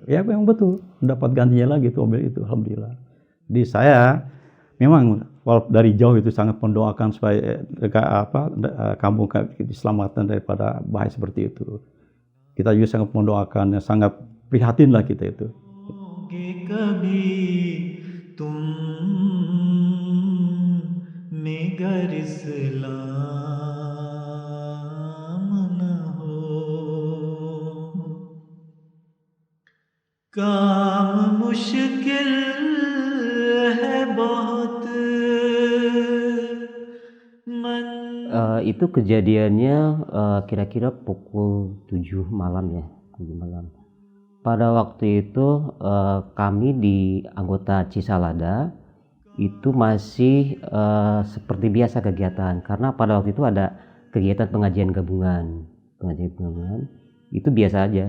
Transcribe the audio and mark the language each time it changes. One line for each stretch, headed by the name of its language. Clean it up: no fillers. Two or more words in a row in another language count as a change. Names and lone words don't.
Indonesian: Ya memang betul, dapat gantinya lagi itu mobil itu, alhamdulillah. Jadi saya memang dari jauh itu sangat mendoakan supaya kampung diselamatkan daripada bahaya seperti itu. Kita juga sangat mendoakan, sangat prihatin lah kita itu.
Urdu: तुम में गर इस्लाम न हो, मुश्किल है बहुत मन
Indonesian: Itu kejadiannya kira-kira pukul 7 malam ya, 7 malam. Pada waktu itu kami di anggota Cisalada itu masih seperti biasa kegiatan, karena pada waktu itu ada kegiatan pengajian gabungan itu biasa aja.